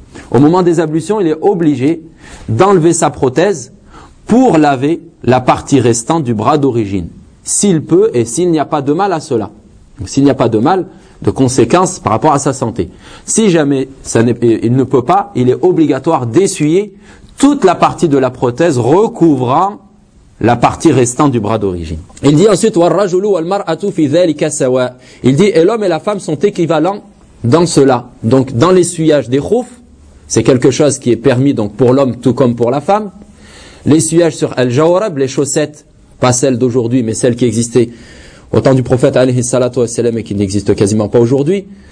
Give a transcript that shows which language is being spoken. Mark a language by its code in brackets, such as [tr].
[fr] Au moment des ablutions, il est obligé d'enlever sa prothèse pour laver la partie restante du bras d'origine, s'il peut et s'il n'y a pas de mal à cela. S'il n'y a pas de mal, de conséquence par rapport à sa santé. Si jamais il ne peut pas, il est obligatoire d'essuyer toute la partie de la prothèse recouvrant la partie restante du bras d'origine. Il dit ensuite, [ar] وَالْرَجُلُ وَالْمَرْأَةُ فِي ذَلِكَ سَوَى. [fr] Il dit, et l'homme et la femme sont équivalents dans cela. Donc dans l'essuyage des khoufs, c'est quelque chose qui est permis donc pour l'homme tout comme pour la femme. L'essuyage sur Al-Jawrab, les chaussettes, pas celles d'aujourd'hui, mais celles qui existaient au temps du prophète alayhi salatu wassalam et qui n'existent quasiment pas aujourd'hui.